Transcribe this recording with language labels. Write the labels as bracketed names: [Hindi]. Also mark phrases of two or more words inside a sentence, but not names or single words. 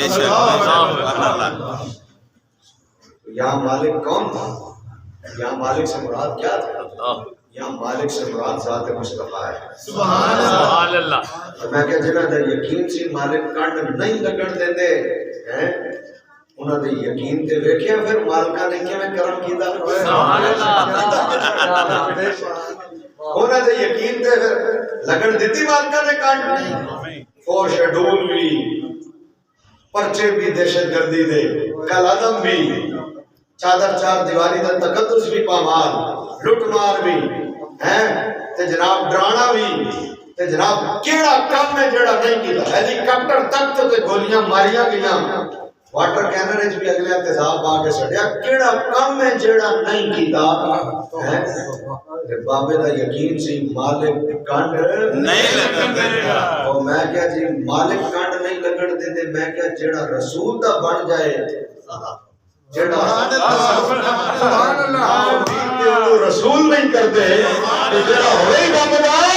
[Urdu] یہاں مالک کون تھا؟ یہاں مالک سے مراد کیا تھا؟ یہاں مالک سے مراد ذات مصطفیٰ ہے. [Arabic] سبحان اللہ. [Punjabi] میں کہ جنہاں دا یقین سی مالک کنڈ نہیں لگن دیتے ہیں, انہاں دے یقین تے ویکھیا پھر مالکاں نے کیویں کرم کیتا. [Arabic] سبحان اللہ. [Punjabi] انہاں دے یقین تے پھر لگن دتی مالکاں نے کنڈ. [English] four schedule [Punjabi] بھی, پرچے بھی دہشت گردی دے, کل عدم بھی, چادر چار دیواری دا تقدس بھی پامال, لٹ مار بھی ہیں تے جناب ڈرانا بھی تے جناب کیڑا کم ہے جڑا نہیں کیتا. ہیلی کاپٹر تک تے گولیاں ماریاں گئیاں, واٹر کینن وچ بھی اگلے تیزاب پا کے سڑیا. کیڑا کم ہے جڑا نہیں کیتا ہے. بابے دا یقین سی مالک کنڈ نہیں لگن دے گا. اور میں کہا جی مالک کنڈ نہیں لگن دیتے, میں کہا جڑا رسول دا بن جائے [Arabic] سبحان اللہ [Punjabi] رسول نہیں کرتے جڑا ہوئے ہی رب دا.